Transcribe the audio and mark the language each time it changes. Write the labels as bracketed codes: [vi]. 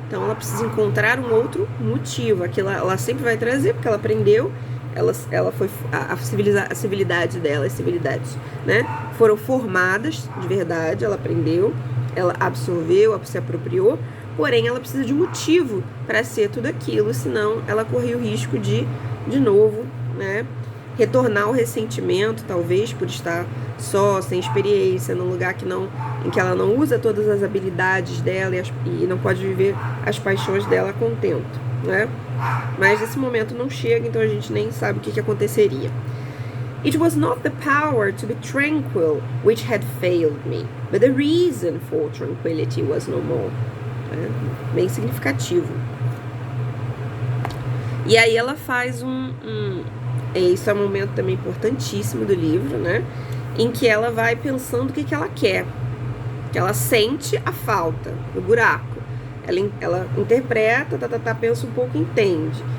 [pt] Então ela precisa encontrar um outro motivo. Aquilo ela sempre vai trazer, porque ela aprendeu, ela foi a civilidade dela, as civilidades, né, foram formadas de verdade, ela aprendeu, ela absorveu, se apropriou, porém ela precisa de um motivo para ser tudo aquilo, senão ela corria o risco de novo, né, retornar ao ressentimento, talvez por estar só, sem experiência, num lugar em que ela não usa todas as habilidades dela e não pode viver as paixões dela a contento, né? Mas esse momento não chega, então a gente nem sabe o que aconteceria. [en] It was not the power to be tranquil which had failed me, but the reason for tranquility was no more. [pt] Bem significativo. E aí ela faz isso é um momento também importantíssimo do livro, né? Em que ela vai pensando o que ela quer, que ela sente a falta, o buraco. Ela interpreta, pensa um pouco, entende.